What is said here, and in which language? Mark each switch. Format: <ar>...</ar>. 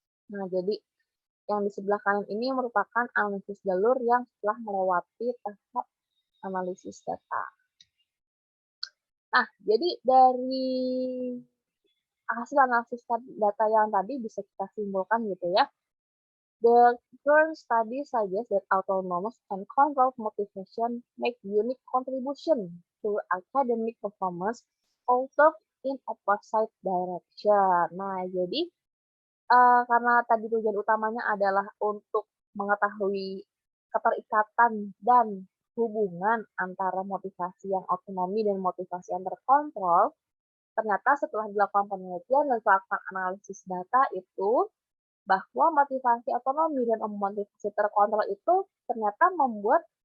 <id>Nah, jadi yang di sebelah kanan ini merupakan analisis jalur yang setelah melewati tahap analisis data. Nah, jadi dari hasil analisis data yang tadi bisa kita simpulkan gitu ya.</id> <en>The current study suggests that autonomous and controlled motivation make unique contribution to academic performance, although in opposite direction.</en> <id>Nah, jadi karena tadi tujuan utamanya adalah untuk mengetahui keterikatan dan hubungan antara motivasi yang otonomi dan motivasi yang terkontrol, ternyata setelah dilakukan penelitian dan melakukan analisis data itu, bahwa motivasi otonomi dan motivasi terkontrol itu ternyata membuat</id>